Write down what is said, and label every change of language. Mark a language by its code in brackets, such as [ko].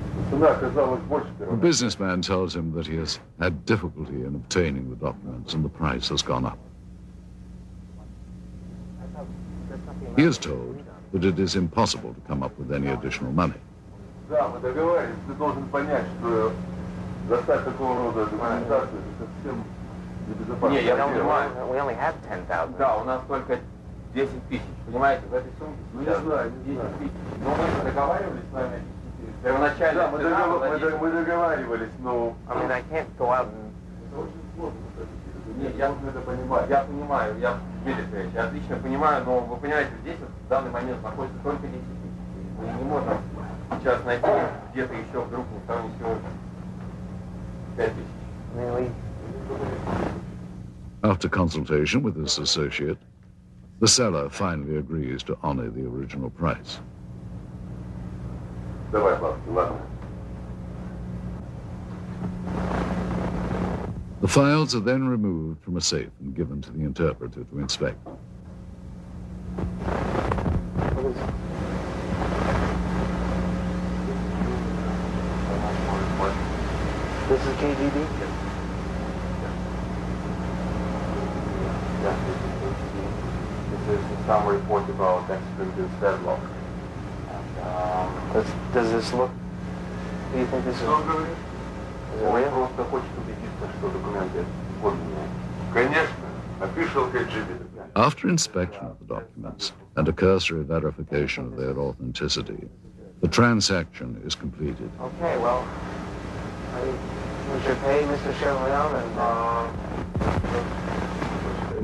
[en] The businessman tells him that he has had difficulty in obtaining the documents and the price has gone up. He is told that it is impossible to come up with any additional money. [ru] Да, мы договорились. Ты должен понять, что достать такого рода документацию это совсем небезопасно. Не, я понимаю. [en] We only have 10,000. [ru] Да, у нас только 10 тысяч. Понимаете, в этой сумке сейчас 10 тысяч. Но мы договаривались с вами. Первоначально. Да, мы договаривались, но... [en] I mean, I can't go out and... [ru] Это очень сложно, кстати. Я это понимаю. Я понимаю, я отлично понимаю, но вы понимаете, здесь вот в данный момент находится только 10 тысяч. Мы не можем сейчас найти где-то еще вдруг никто не сегодня 5 тысяч. [en] After consultation with his associate, the seller finally agrees to honor the original price. [ru] Давай, Славки, ладно. [en] The files are then removed from a safe and given to the interpreter to inspect. This is KGB? This is some report about extradited deadlock. Does this look... Do you think this is... [ru] Он просто хочет убедиться, что документы подлинные. Конечно, official KGB. [en] After inspection of the documents and a cursory verification of their authenticity, the transaction is completed. Okay, well, we should pay Mr. Chevalier and...